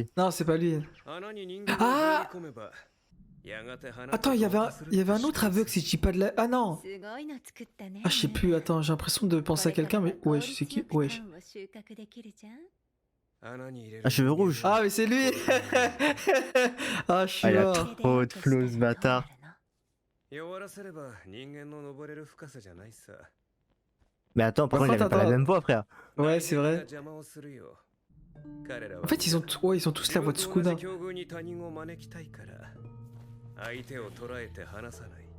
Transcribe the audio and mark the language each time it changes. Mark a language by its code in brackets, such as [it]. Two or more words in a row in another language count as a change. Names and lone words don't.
[fr] Non, c'est pas lui. Ah! Attends, il y avait un autre aveugle si je dis pas de la. Ah non! Ah, je sais plus, attends, j'ai l'impression de penser à quelqu'un, mais. Wesh, c'est qui? Wesh. Ah, cheveux rouges. Ah, mais c'est lui! Ah, je suis Ah, il a mort. trop de flow, ce bâtard. [ja] 弱らせれば人間の登れる深さじゃないさ [fr] Mais attends, pourquoi il avait pas la même voix, frère? Ouais, c'est vrai. [ja] 邪魔をするよ彼らは [fr] En fait, ouais, ils ont tous la voix de [ja] 自分と同 [fr] Sukuna. [ja] じ境遇に他人を招きたいから相手を捉えて離さない